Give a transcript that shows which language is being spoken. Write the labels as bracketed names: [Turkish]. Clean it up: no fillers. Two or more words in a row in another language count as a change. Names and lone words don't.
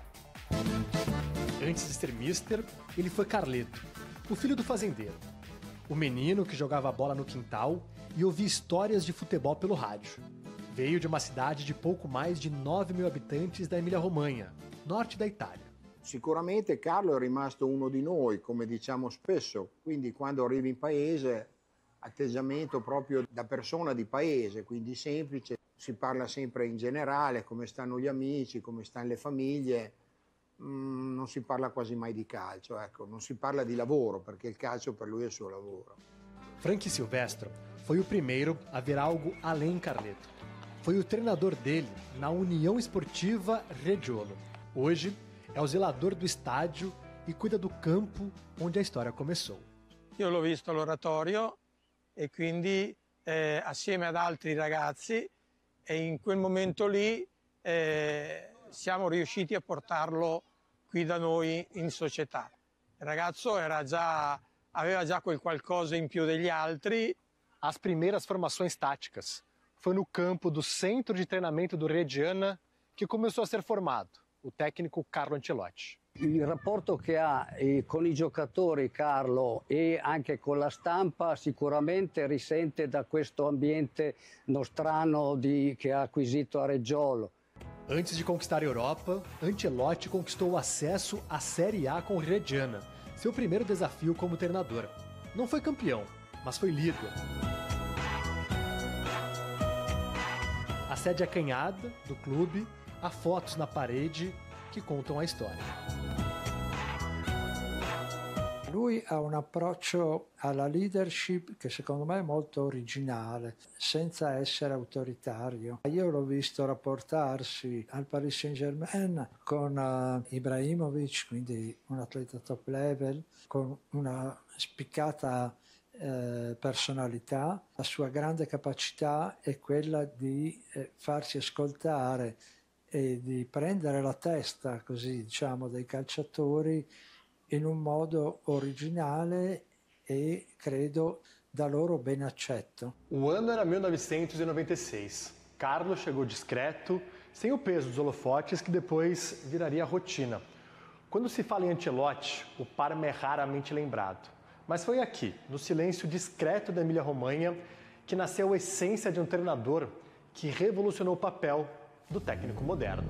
[Portuguese] Antes de ser mister, ele foi Carleto, o filho do fazendeiro. o menino que jogava bola no quintal e ouvia histórias de futebol pelo rádio. Veio de uma cidade de pouco mais de 9 mil habitantes da Emilia-Romagna, norte da Itália. [Italian] Sicuramente Carlo è rimasto uno di noi, come diciamo spesso, quindi quando arrivi in paese, atteggiamento proprio da persona di paese, quindi semplice, si parla sempre in generale, come stanno gli amici, come stanno le famiglie, non si parla quasi mai di calcio, ecco, non si parla di lavoro, perché il calcio per lui è il suo lavoro. [Portuguese] Frank Silvestro foi o primeiro a ver algo além Carleto. Foi o treinador dele na União Esportiva Reggiolo. Hoje é o zelador do estádio e cuida do campo onde a história começou. [Italian] Io l'ho visto all'oratorio e quindi assieme ad altri ragazzi e in quel momento lì siamo riusciti a portarlo qui da noi in società. Il ragazzo aveva già quel qualcosa in più degli altri. [Portuguese] As primeiras formações táticas. Foi no campo do centro de treinamento do Reggiana que começou a ser formado o técnico Carlo Ancelotti. [Italian] Il rapporto che ha con i giocatori Carlo e anche con la stampa sicuramente risente da questo ambiente nostrano che ha acquisito a Reggiolo. [Portuguese] Antes de conquistar a Europa, Ancelotti conquistou o acesso à Série A com o Reggiana, seu primeiro desafio como treinador. Não foi campeão, mas foi líder. A sede acanhada do clube, há fotos na parede que contam a história. [Italian] Lui ha un approccio alla leadership che secondo me è molto originale, senza essere autoritario. Io l'ho visto rapportarsi al Paris Saint-Germain con Ibrahimovic, quindi un atleta [English] top level, [Italian] con una spiccata personalità. La sua grande capacità è quella di farsi ascoltare e di prendere la testa, così diciamo, dei calciatori in un modo originale e credo da loro ben accetto. [Portuguese] O ano era 1996. Carlo chegou discreto, sem o peso dos holofotes que depois viraria rotina. Quando se fala em Ancelotti, o Parma é raramente lembrado. Mas foi aqui, no silêncio discreto da Emilia-Romagna, que nasceu a essência de um treinador que revolucionou o papel do técnico moderno.